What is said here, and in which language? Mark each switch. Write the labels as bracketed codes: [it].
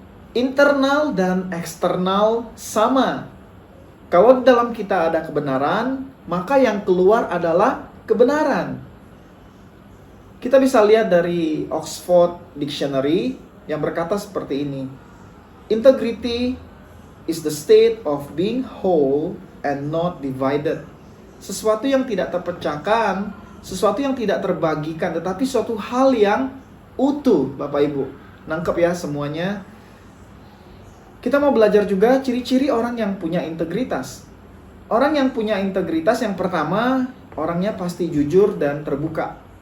[id] Internal dan eksternal sama. Kalau di dalam kita ada kebenaran, maka yang keluar adalah kebenaran. Kita bisa lihat dari Oxford Dictionary yang berkata seperti ini. [en] Integrity is the state of being whole and not divided. [id] Sesuatu yang tidak terpecahkan, sesuatu yang tidak terbagikan, tetapi suatu hal yang utuh, Bapak Ibu. Nangkep ya semuanya? Kita mau belajar juga ciri-ciri orang yang punya integritas. Orang yang punya integritas yang pertama, orangnya pasti jujur dan terbuka.